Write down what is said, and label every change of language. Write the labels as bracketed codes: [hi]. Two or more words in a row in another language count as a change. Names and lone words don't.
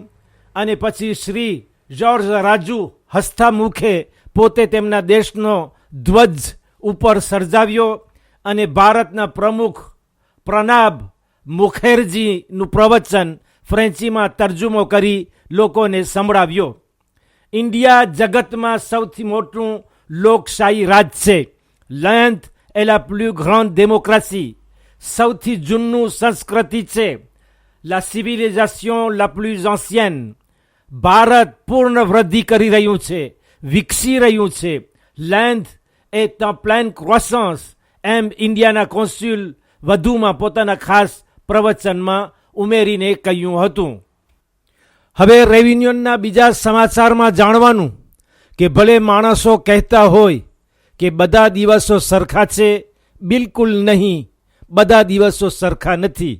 [gu] અને પછી શ્રી જ્યોર્જ રાજુ હસતા મુખે પોતે તેમના દેશનો ધ્વજ ઉપર સર્જાવ્યો અને ભારતના પ્રમુખ પ્રણાબ મુખર્જીનું પ્રવચન ફ્રેન્ચીમાં તર્જુમો કરી લોકોને સંભળાવ્યો. ઇન્ડિયા જગતમાં સૌથી મોટું લોકશાહી રાજ છે. [fr] l'Inde est la plus grande démocratie. [gu] સૌથી જૂનું સંસ્કૃતિ છે. [fr] la civilisation la plus ancienne. [gu] ભારત પૂર્ણ વૃદ્ધિ કરી રહ્યું છે, વિકસી રહ્યું છે. [fr] l'Inde est en pleine croissance. [gu] એમ ઇન્ડિયાના કોન્સ્યુલ વધુમાં પોતાના ખાસ પ્રવચનમાં ઉમેરીને કહ્યું હતું. હવે રેવિન્યુના બીજા સમાચારમાં જાણવાનું કે ભલે માણસો કહેતા હોય કે બધા દિવસો સરખા છે, બિલકુલ નહીં, બધા દિવસો સરખા નથી.